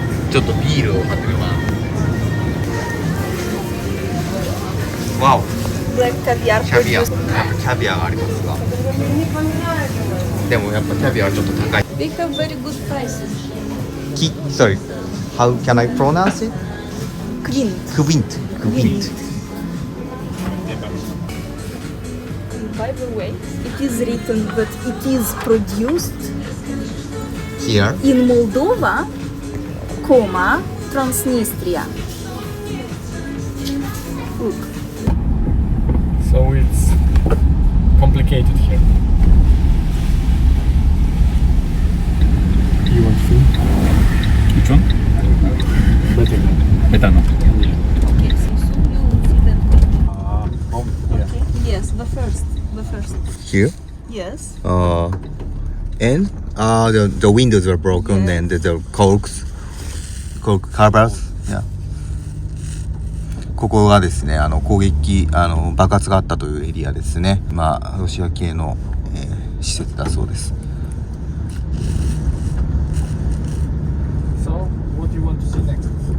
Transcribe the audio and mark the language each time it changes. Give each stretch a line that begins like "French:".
Japanese: ちょっとビールを買ってみます。わお。
English: Black caviar.
Japanese: キャビアがありますが。でもやっぱキャビアはちょっと高い。
English: They have very good prices. Sorry. How can I pronounce it? Kvint. By the way, it is written that it is produced here in Moldova, Transnistria. Look. Yes, the first. Here? Yes. And the windows were broken and the cork covers. Yeah.
Japanese: ここがですね、攻撃、爆発があったというエリアですね。ロシア系の、施設だそうです。
English: So, what do you want to see next?